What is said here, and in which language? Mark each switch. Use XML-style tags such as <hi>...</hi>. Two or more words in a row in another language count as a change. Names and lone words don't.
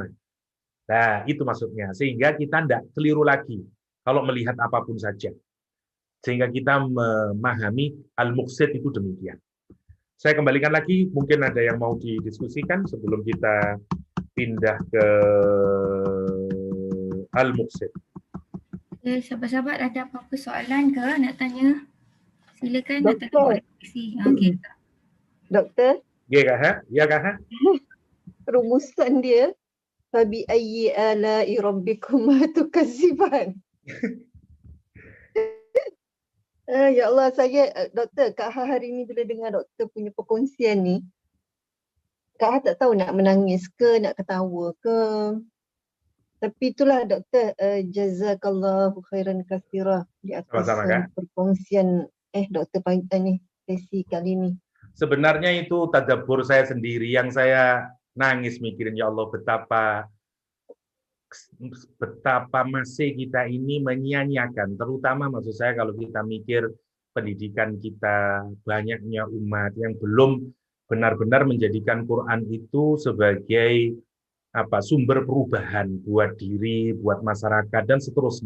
<id>Nah, itu maksudnya. Sehingga kita tidak keliru lagi kalau melihat apapun saja. Sehingga kita memahami Al-Muqsid itu demikian. Saya kembalikan lagi, mungkin ada yang mau didiskusikan sebelum kita pindah ke Al-Muqsid.</id> <ms>Sahabat-sahabat ada apa-apa soalan ke nak tanya? Silakan atau nak buat Doktor, refleksi. Okey. doktor, Ya kah? Ya kah? rumusan dia</ms> <ar>فبأي آلاء ربكما تكذبان. يا الله,</ar> <ms>saya doktor, Kak Ha hari ni bila dengar doktor punya perkongsian ni, Kak Ha tak tahu nak menangis ke, nak ketawa ke. Tapi itulah doktor,</ms> <ar>جزاك الله خيرا كثيرا</ar> <ms>di atas Sama-sama, Kak. perkongsian doktor pagi ni, sesi kali ni.</ms> <id>Sebenarnya itu tadabbur saya sendiri yang saya nangis mikirin,</id> <ar>يا الله,</ar> <id>betapa masih kita ini menyia-nyiakan, terutama maksud saya kalau kita mikir pendidikan kita, banyaknya umat yang belum benar-benar menjadikan Quran itu sebagai sumber perubahan buat diri, buat masyarakat, dan seterusnya.</id>